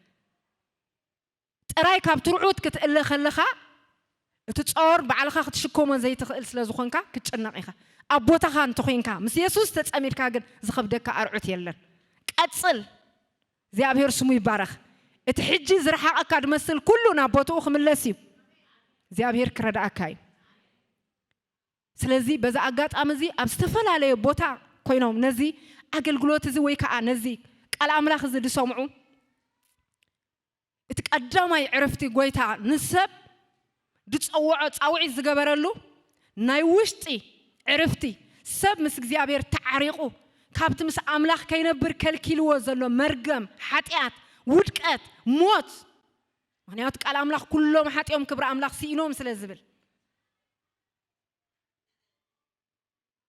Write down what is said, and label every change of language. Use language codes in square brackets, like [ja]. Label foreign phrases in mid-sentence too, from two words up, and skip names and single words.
[ti] ጥራይ ካብ ትርዑት ክትእለኸለኻ እትጾር ባዕልኻ ክትሽከሞ ዘይትኽእል ስለዝኾንካ ክትጨነቕ ኢኻ አቦታኻ እንተኾንካ ምስ ኢየሱስ ተጸሚድካ ግን ዝኸብደካ አርዑት የለን ቀጽል እግዚአብሔር ስሙ ይባረክ እቲ ሕጂ ዝረሓቐካ ድመስል ኩሉ ናቦትኡ ክምለስ እዩ እግዚአብሔር ክረዳእካ እዩ ስለዚህ በዛ አጋጣሚ እዚ ኣብ ዝተፈላለየ ቦታ ኮይኖም ነዚ አገልግሎት እዚ ወይ ከዓ ነዚ ቃል አምላኽ እዚ ድሰምዑ እቲ ቀዳማይ ዕረፍቲ ጎይታ ንሰብ ድጽውዖ ጻውዒ ዝገበረሉ ናይ ውሽጢ ዕረፍቲ ሰብ ምስ እግዚአብሔር ተዓሪቁ ካብቲ ምስ አምላኽ ከይነብር ከልኪልዎ ዘሎ መርገም ኃጢአት ውድቀት ሞት ምክንያቱ ቃል አምላኽ ኩሎም ኃጢኦም ክብረ አምላኽ ሲኢኖም ስለዝብል